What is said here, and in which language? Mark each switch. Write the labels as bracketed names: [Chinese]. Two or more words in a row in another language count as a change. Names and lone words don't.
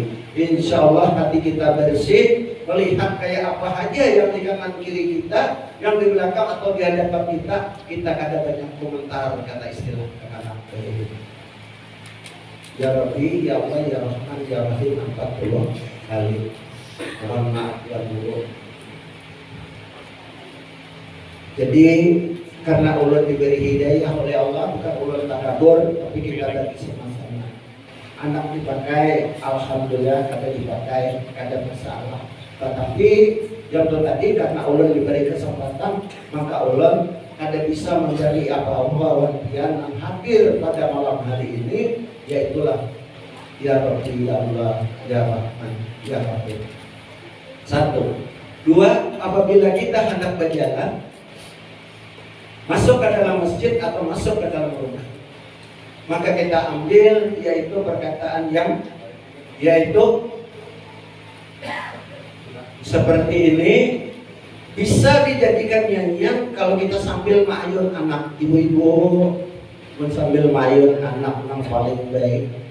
[Arabic] إن شاء الله [Indonesian] hati kita bersih, melihat kayak apa aja yang di kanan kiri kita, yang di belakang atau di hadapan kita ada banyak komentar kata istilah kata [Arabic] يا ربي يا الله يا رحمن يا رحيم [Indonesian] 40 kali. Mohon maaf ya buruk. Jadi karena ulun diberi hidayah oleh Allah, bukan ulun takabur, tapi kita lagi sama-sama. Anak dipakai, alhamdulillah kada dipakai, kada masalah. Tetapi yang itu tadi karena ulun diberi kesempatan, maka ulun kada bisa mencari apa-apa yang hadir pada malam hari ini, yaitulah [Arabic] يا ربي يا الله يا رحمن يا رحيم. [Indonesian] 1, 2, apabila kita hendak berjalan masuk ke dalam masjid atau masuk ke dalam rumah, maka kita ambil yaitu perkataan yang yaitu seperti ini, bisa dijadikan nyanyian kalau kita sambil mayun anak ibu-ibu, sambil mayun anak yang paling baik.